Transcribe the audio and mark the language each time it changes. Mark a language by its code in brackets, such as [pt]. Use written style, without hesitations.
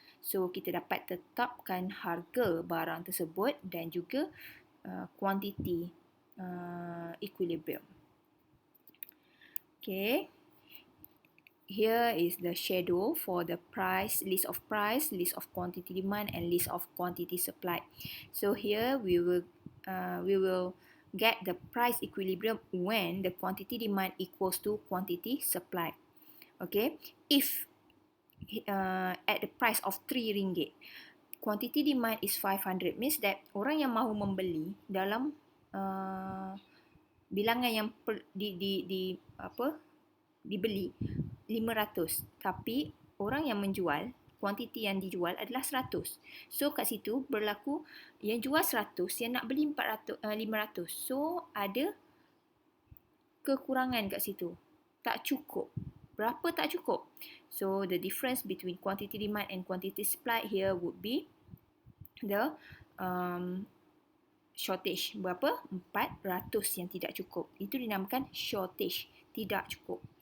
[ms] So kita dapat tetapkan harga barang tersebut dan juga quantity equilibrium. [en] Okay, here is the schedule for the price, list of quantity demand and list of quantity supply. So here we will get the price equilibrium when the quantity demand equals to quantity supply. Okay, if at the price of RM3, quantity demand is 500, means that [ms] orang yang mahu membeli dalam bilangan yang dibeli 500, tapi orang yang menjual, kuantiti yang dijual adalah 100. So kat situ berlaku yang jual 100, yang nak beli 500. So ada kekurangan kat situ. Tak cukup. Berapa tak cukup? [en] So the difference between quantity demand and quantity supply here would be the shortage. [ms] Berapa? 400 yang tidak cukup. Itu dinamakan shortage, tidak cukup.